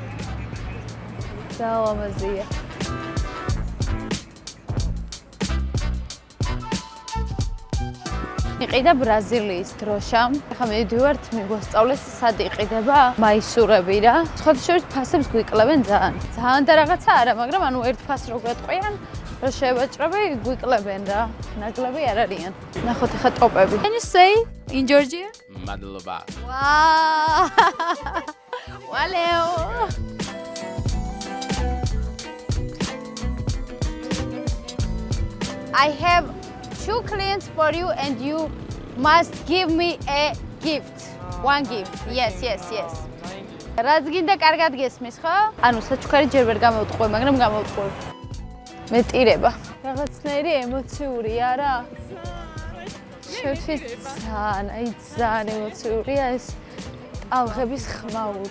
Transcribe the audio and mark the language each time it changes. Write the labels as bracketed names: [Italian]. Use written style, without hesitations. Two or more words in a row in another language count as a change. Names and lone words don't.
[Georgian] ძალამაზია. იყიდა ბრაზილიის დროშა. ახლა მივიდივართ, მიგვასწავლეს სად იყიდება მაისურები რა. სხვათა შორის ფასებს გვიკლებენ ძალიან. ძალიან და რაღაცა არა, მაგრამ ანუ ერთ ფასს რო გვეტყვიან, რო შევაჭრები, გვიკლებენ რა. ნაკლები არ არიან. ნახოთ ახლა ტოპები. [English] Can you say in Georgia? [Georgian] Madloba. [Portuguese] Wow! Valeu! [English] I have 2 clients for you and you must give me a gift. One gift. Yes. [Georgian] რაც გინდა კარგად გესმის, ხო? ანუ საჩუქარი ჯერ ვერ გამოვტყვე, მაგრამ გამოვტყვე. მეტირება. რაღაცნაირი ემოციური არა? შევთვის ძალიან ემოციურია ეს ტალღების ხმაური.